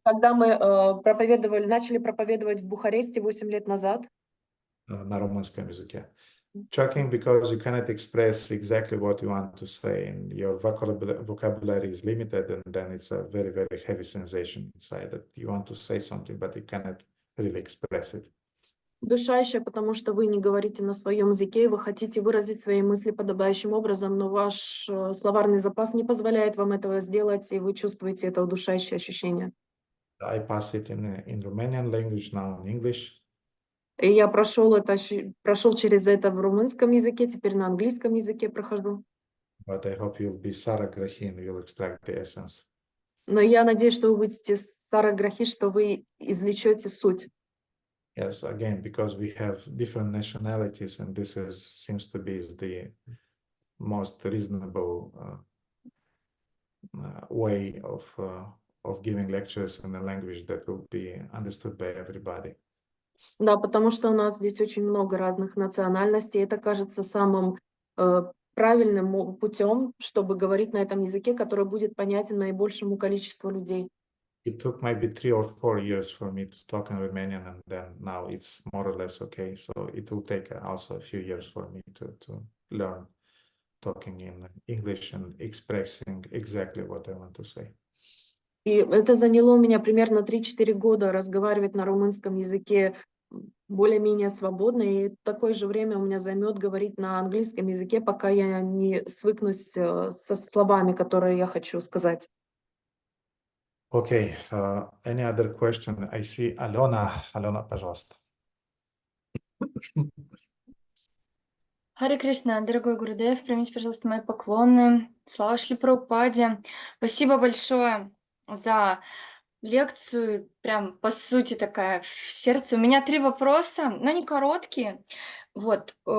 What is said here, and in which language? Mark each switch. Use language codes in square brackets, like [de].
[ru] когда мы начали проповедовать в Бухаресте 8 лет назад. На румынском языке. [en] Shocking because you cannot express exactly what you want to say, and your vocabulary is limited, and then it's a very, very heavy sensation inside that you want to say something, but you cannot really express it. [ru] Удушающее, потому что вы не говорите на своем языке, и вы хотите выразить свои мысли подобающим образом, но ваш словарный запас не позволяет вам этого сделать, и вы чувствуете это удушающее ощущение. [en] I pass it in Romanian language, now in English. [ru] И я прошел через это в румынском языке, теперь на английском языке прохожу. [en] But I hope you'll be Saragrahi and you'll extract the essence. [ru] Но я надеюсь, что вы будете Сараграхи, что вы извлечете суть. [en] Yes, again, because we have different nationalities, and this seems to be the most reasonable way of giving lectures in a language that will be understood by everybody. [ru] Да, потому что у нас здесь очень много разных национальностей. Это кажется самым правильным путем, чтобы говорить на этом языке, который будет понятен наибольшему количеству людей. [en] It took maybe 3 or 4 years for me to talk in Romanian, and then now it's more or less okay. So it will take also a few years for me to learn talking in English and expressing exactly what I want to say. [ru] И это заняло у меня примерно 3-4 года разговаривать на румынском языке более-менее свободно, и такое же время у меня займет говорить на английском языке, пока я не свыкнусь со словами, которые я хочу сказать. [en] Okay, any other question? I see Alena. [ru] Alena, пожалуйста. Харе Кришна, дорогой Гурудев, примите, пожалуйста, мои поклоны. Слава Шри Прабхупаде. Спасибо большое за лекцию. Прям, по сути, такая в сердце. У меня 3 вопроса, но они короткие. Вот.